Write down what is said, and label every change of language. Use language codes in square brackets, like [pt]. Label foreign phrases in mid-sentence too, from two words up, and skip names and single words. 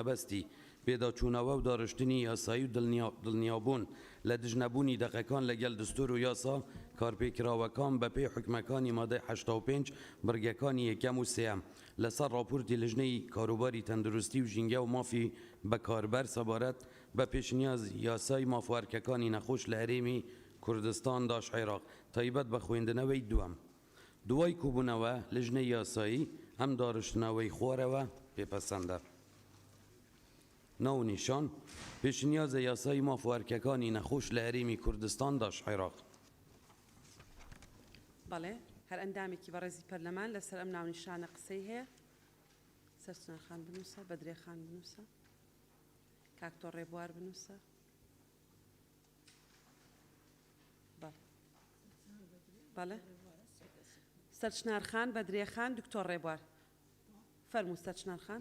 [ckb] mebestî pêdaçûnewe û dariştinî yasayî û dilniyabûn li dijnebûnî deqekan legel distûr û yasa karpêkirawekan be pê hukmekanî madde 85 birgekanî yekem û sêyem li ser raportî lijneyî karobarî tenduristî û jînge û mafî bekarber sebaret be pêşniyaz yasayî mafwerkekanî nexweş li herêmî Kurdistan daş Iraq taybet be xwendinewê duwem. Duway kobûnewe lijney yasayî hem dariştinewê xwar e pêpesend e. Nav nîşan pêşniyazê yasayî mafwerkekanî nexweş li herêmî Kurdistan daş Iraq. بەڵێ هەر ئەندامێکی بەڕێزی پەرلەمان لەسەر ئەم ناونیشانە قسەی هەیە. سەرچنەرخان بنووسە بەدرێخان بنووسە کاکتۆر ڕێبوار بنووسە. بەڵێ سەرچنەرخان بەدرێخان دکتۆر ڕێبوار فەرموو سەرچنەرخان.